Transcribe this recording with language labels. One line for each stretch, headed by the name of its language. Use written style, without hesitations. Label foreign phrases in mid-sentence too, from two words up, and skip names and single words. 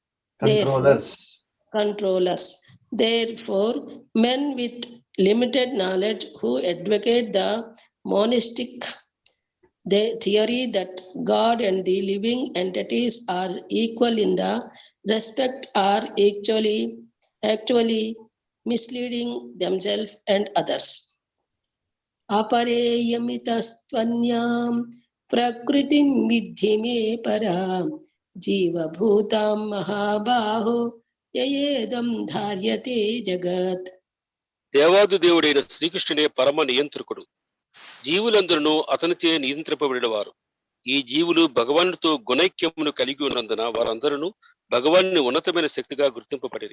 English: Therefore, men with limited knowledge who advocate the monistic theory that God and the living entities are equal in the respect are actually misleading themselves and others.
Sanskrit: अपरेयमितस्त्वन्यां प्रकृतिं विद्धि मे परां जीव भूतां महाबाहो యయేదం ధార్యతే జగత్.
Telugu: దేవాది దేవుడైన శ్రీకృష్ణుడే పరమ నియంత్రకుడు. జీవులందరూ అతనిచే నియంత్రింపబడిన వారు. ఈ జీవులు భగవానుడితో గుణైక్యమును కలిగి ఉన్నందున వారందరూ భగవాన్ని ఉన్నతమైన శక్తిగా గుర్తింపబడిరి.